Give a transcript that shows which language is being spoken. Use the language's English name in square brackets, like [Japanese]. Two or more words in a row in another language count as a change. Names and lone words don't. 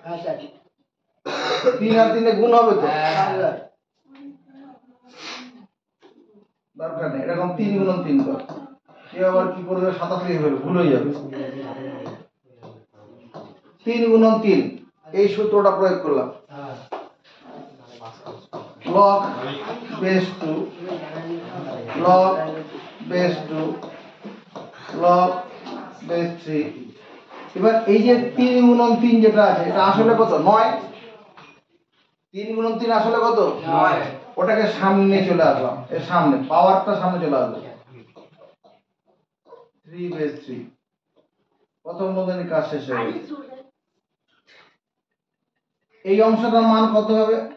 [Bangla] 3 আর 3 এ গুণ হবে তো, দরকার নেই। এরকম 3 গুণন 3 কর। কেউ আবার কি করবে? 27 লিখে ফেলবে, ভুল হয়ে যাবে। 3 গুণন 3 এই সূত্রটা প্রয়োগ করলাম। [English] log base 2 log base 2 log base 3। [Bangla] এবার এই যে 3 গুণন 3 যেটা আছে এটা আসলে কত 9। 3 গুণন 3 আসলে কত 9। ওটাকে সামনে চলে আসলাম, এর সামনে পাওয়ারটা সামনে চলে আসলো [English] 3 base 3। [Bangla] প্রথম বন্ধনীর কাজ শেষ হয়ে গেছে। এই অংশটার মান কত হবে